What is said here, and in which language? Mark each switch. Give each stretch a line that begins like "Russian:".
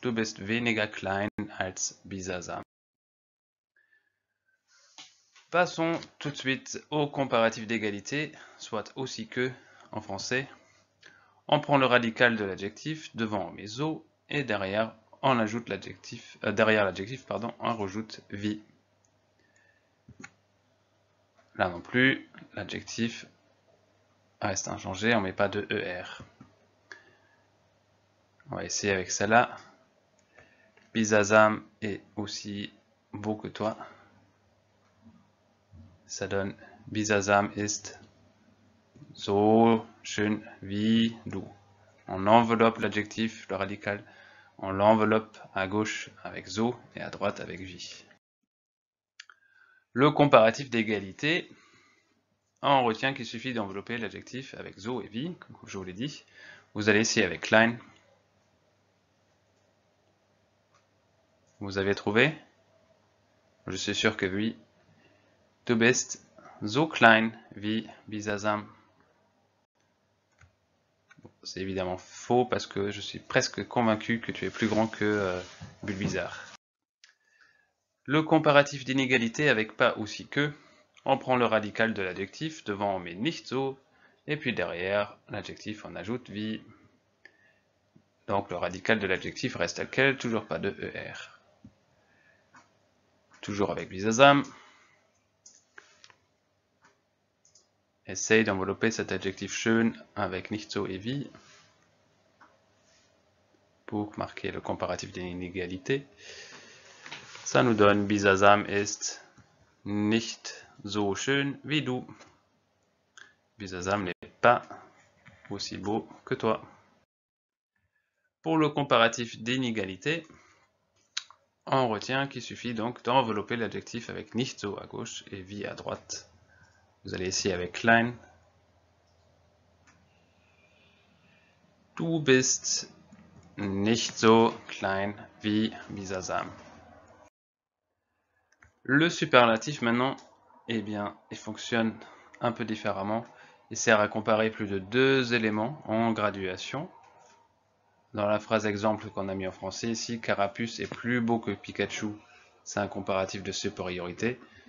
German: Du bist weniger klein als bisasam.
French: Passons tout de suite au comparatif d'égalité, soit aussi que en français. On prend le radical de l'adjectif, devant on met zo, et derrière on ajoute l'adjectif, on rajoute vi. Là non plus, l'adjectif reste inchangé, on ne met pas de ER. On va essayer avec celle-là. Bisasam est aussi beau que toi. Ça donne
German: Bisasam ist so schön wie du.
French: On enveloppe l'adjectif, le radical, on l'enveloppe à gauche avec zo et à droite avec vi. Le comparatif d'égalité, on retient qu'il suffit d'envelopper l'adjectif avec zo et vi, comme je vous l'ai dit. Vous allez essayer avec klein. Vous avez trouvé? Je suis sûr que oui.
German: Du bist so klein wie Bisasam.
French: C'est évidemment faux parce que je suis presque convaincu que tu es plus grand que Bulbizarre. Le comparatif d'inégalité avec pas aussi que, on prend le radical de l'adjectif, devant on met nicht so, et puis derrière l'adjectif on ajoute wie. Donc le radical de l'adjectif reste tel quel, toujours pas de ER. Toujours avec Bisasam. Essaye d'envelopper cet adjectif schön avec nicht so et wie pour marquer le comparatif d'inégalité. Ça nous donne
German: Bisasam ist nicht so schön wie du.
French: Bisasam n'est pas aussi beau que toi. Pour le comparatif d'inégalité, on retient qu'il suffit donc d'envelopper l'adjectif avec nicht so à gauche et wie à droite. Vous allez essayer avec klein.
German: Du bist nicht so klein wie Bisasam.
French: Le superlatif maintenant, eh bien, il fonctionne un peu différemment. Il sert à comparer plus de deux éléments en graduation. Dans la phrase exemple qu'on a mis en français ici, Carapuce est plus beau que Pikachu, c'est un comparatif de supériorité.